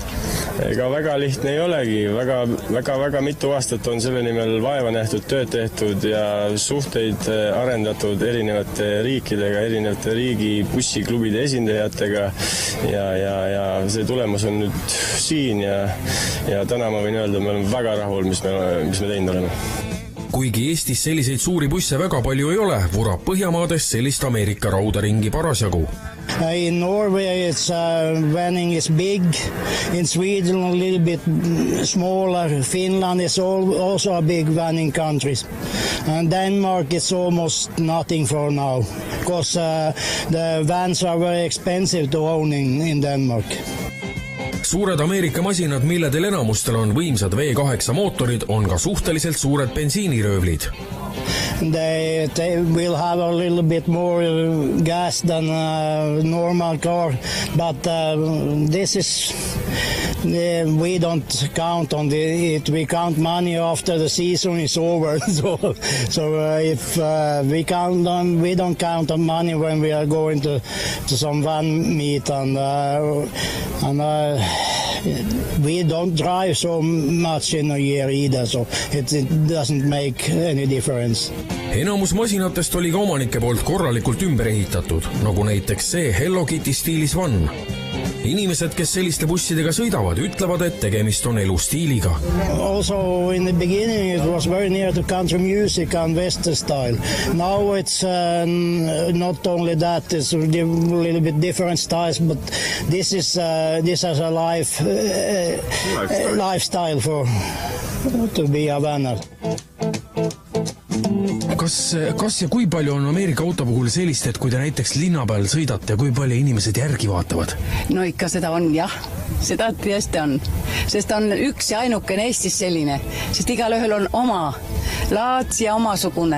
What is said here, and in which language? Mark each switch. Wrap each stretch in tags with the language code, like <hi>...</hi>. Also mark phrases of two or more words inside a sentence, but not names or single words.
<et>Ega väga lihtne ei olegi. Väga mitu aastat on selle nimel vaeva nähtud, tööd tehtud ja suhteid arendatud erinevate riikidega, erinevate riigi bussiklubide esindajatega ja see tulemus on nüüd siin ja täna ma võin öelda, me oleme väga rahul, mis me teinud oleme. Kuigi Eestis selliseid suuri busse väga palju ei ole, vurab Põhjamaades sellist Ameerika raudaringi parasjagu.</et> <en>In Norway, vanning is big. In Sweden, a little bit smaller. Finland is also a big vanning country. And Denmark is almost nothing for now, because the vans are very expensive to own in Denmark.</en> <et>Suured Ameerika masinad, milledel enamustel on võimsad V8 mootorid, on ka suhteliselt suured bensiiniröövlid.</et> <en>They will have a little bit more gas than a normal car, but this is... we don't count on it. We count money after the season is over. So if we don't count on money when we are going to some van meet and we don't drive so much in a year either, so it doesn't make any difference.</en> <et>Enamus masinatest oli ka omanike poolt korralikult ümber ehitatud, nagu näiteks see Hello Kitty stiilis van. Inimesed, kes selliste bussidega sõidavad, ütlevad, et tegemist on elustiiliga.</et> <en>Also in the beginning it was very near to country music and western style. Now it's not only that, it's a little bit different styles, but this has a lifestyle to be a vanner.</en> <et>Kas ja kui palju on Ameerika auto puhul sellist, et kui te näiteks linna peal sõidate, kui palju inimesed järgi vaatavad? No ikka seda on, jah. Seda tõesti on. Sest on üks ja ainukene Eestis selline. Sest igalühel on oma laats ja omasugune.</et>